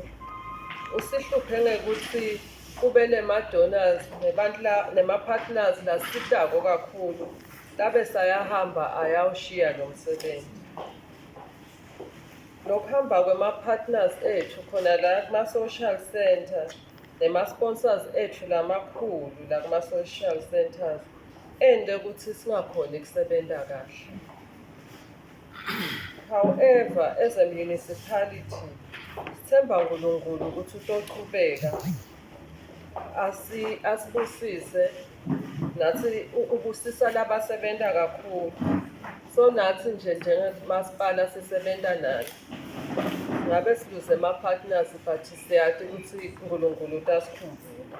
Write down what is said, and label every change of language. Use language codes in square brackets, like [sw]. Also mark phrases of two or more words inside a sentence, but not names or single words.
[ss] Usihluphe ngekuthi kube nema-donors nema-partners lasitako kakhulu labe sayahamba ayawushiya lo msebenzi. Nokuhamba kwema-partners ethu khona la kuma- [en] social center [ss] nema-sponsors ethu lamakhulu la kuma- [en] social centers [ss] ende ukuthi singakhoni kusebenta kahle. [en] However, as a municipality, [ss] sithemba uNkulunkulu ukuthi utochubeka asibusise nathi ubusisa labasebenta kakhulu. So nathi nje njengemasipala sisebenta nathi. Ngabe siluze ama-partners but siyathi ukuthi uNkulunkulu uyasikhumbula.